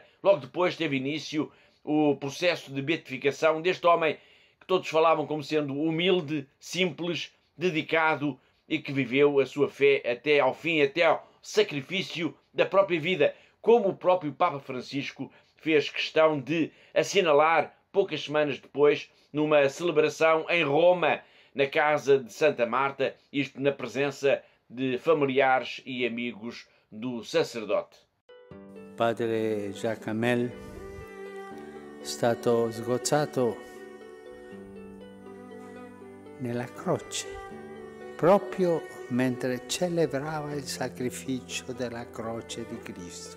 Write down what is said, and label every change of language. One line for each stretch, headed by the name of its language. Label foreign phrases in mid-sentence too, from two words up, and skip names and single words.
Portuguese: Logo depois teve início o processo de beatificação deste homem que todos falavam como sendo humilde, simples, dedicado e que viveu a sua fé até ao fim, até ao sacrifício da própria vida, como o próprio Papa Francisco fez questão de assinalar poucas semanas depois, numa celebração em Roma, na casa de Santa Marta, isto na presença de familiares e amigos do sacerdote.
Italian: Padre Jacques Hamel è stato sgozzato nella croce, proprio mentre celebrava il sacrificio della croce di Cristo.